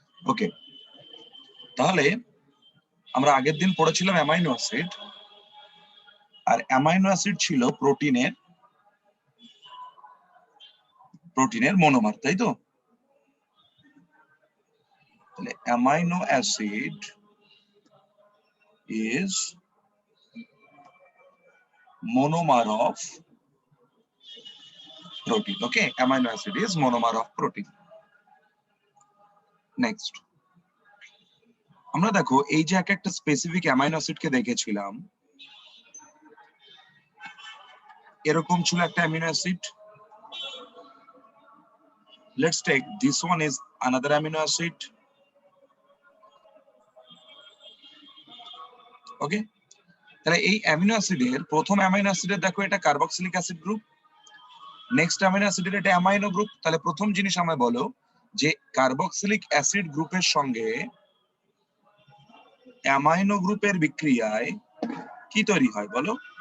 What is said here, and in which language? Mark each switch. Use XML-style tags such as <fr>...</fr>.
<bn>ওকে, তাহলে আমরা আগের দিন পড়েছিলাম অ্যামাইনো অ্যাসিড, আর অ্যামাইনো অ্যাসিড ছিল প্রোটিনের মনোমার, তাই তো?</bn> <en>তাহলে amino acid is monomer of protein. Okay, amino acid is monomer of protein.</en> <bn>Next, আমরা দেখো এই যে একটা স্পেসিফিক অ্যামাইনো অ্যাসিড কে দেখেছিলাম, এরকম ছিল একটা amino acid.</bn> <en>Let's take this one is another amino acid.</en> <bn>Okay, তাহলে এই অ্যামিনো অ্যাসিডের প্রথম অ্যামাইনো অ্যাসিডের দেখো এটা carboxylic acid group, next amino অ্যাসিডের এটা অ্যামাইনো গ্রুপ। তাহলে প্রথম জিনিস আমায় বলো যে কার্বক্সিলিক অ্যাসিড গ্রুপের সঙ্গে অ্যামাইনো গ্রুপের বিক্রিয়ায় কি তৈরি হয় বলো?</bn>